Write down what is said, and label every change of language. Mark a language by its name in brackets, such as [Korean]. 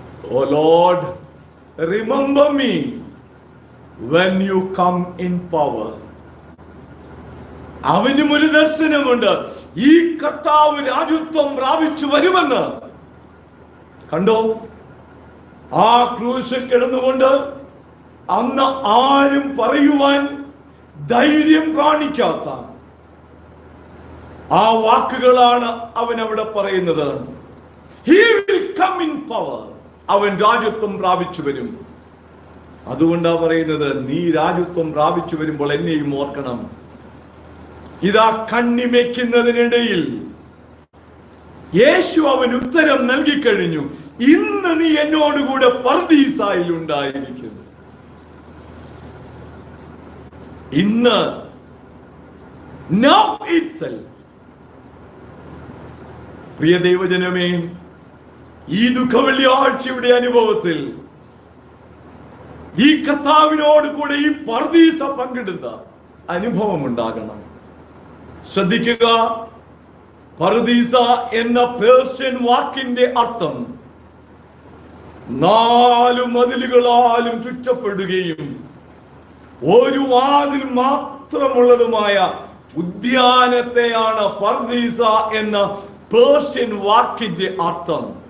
[English] Oh Lord, remember me when you come in power. [Malayalam] അവനും ഒരു ദർശനമുണ്ട്. ഈ കർത്താവ് രാജ്യത്വം പ്രാപിച്ചു വരുമെന്ന് കണ്ടോ? ആ ക്രൂശിൽ കിടന്നുകൊണ്ട് അന്ന് ആരും പറയുവാൻ ധൈര്യം കാണിക്കാത്ത ആ വാക്കുകളാണ് അവൻ അവിടെ പറയുന്നത്. [English] He will come in power. [Malayalam] അവൻ രാജ്യത്വം പ്രാപിച്ചു വരും. അതുകൊണ്ടാ പറയുന്നത്, നീ രാജ്യത്വം പ്രാപിച്ചു വരുമ്പോൾ എന്നെയും ഓർക്കണം. ഇതാ കണ്ണിമയ്ക്കുന്നതിനിടയിൽ യേശു അവൻ ഉത്തരം നൽകിക്കഴിഞ്ഞു. ഇന്ന് നീ എന്നോടുകൂടെ പർദീസായിൽ ഉണ്ടായിരിക്കും. ഇന്ന്, [English] now itself. [Malayalam] പ്രിയ ദൈവജനമേ, ഈ ദുഃഖവെള്ളിയാഴ്ചയുടെ അനുഭവത്തിൽ ഈ കർത്താവിനോട് കൂടെ ഈ പർദീസ പങ്കിടുന്ന അനുഭവം ഉണ്ടാകണം. ശ്രദ്ധിക്കുക, പർദീസ എന്ന പേർഷ്യൻ വാക്കിന്റെ അർത്ഥം 4 മതിലുകളാലും ചുറ്റപ്പെടുകയും ഒരു വാതിൽ മാത്രമുള്ളതുമായ ഉദ്യാനത്തെയാണ് പർദീസ എന്ന പേർഷ്യൻ വാക്കിന്റെ അർത്ഥം.